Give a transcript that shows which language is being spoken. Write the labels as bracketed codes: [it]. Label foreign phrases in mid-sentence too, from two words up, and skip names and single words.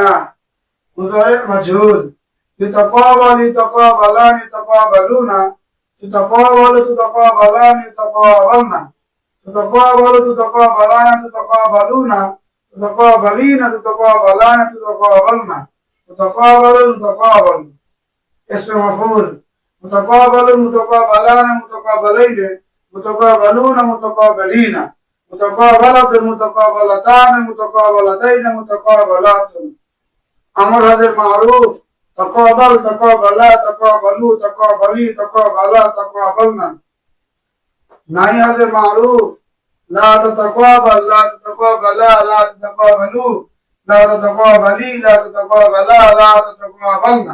[ar] مضارع مجهول يُتقابَلُ، يُتقابلان، يُتقابلون، تُتقابلُ، تُتقابلان، يُتقابلنَ، تُتقابلُ، تُتقابلان، تُتقابلون، تُتقابلينَ، تُتقابلان، تُتقابلنَ، تُتقابلُ، تُتقابلُ. اسم مفعول مُتقابَلٌ، متقابلان، متقابلين، متقابلون، متقابلين، متقابلةٌ، متقابلتان، متقابلتين، متقابلةٌ. أمر حاضر معروف تقابلْ، تقابلا، تقابلوا، تقابلي، تقابلا، تقابلنَ. نهي حاضر معروف لا تتقابلْ، لا تتقابلا، لا تتقابلوا، لا تتقابلي، لا تتقابلا، لا تتقابلنَ.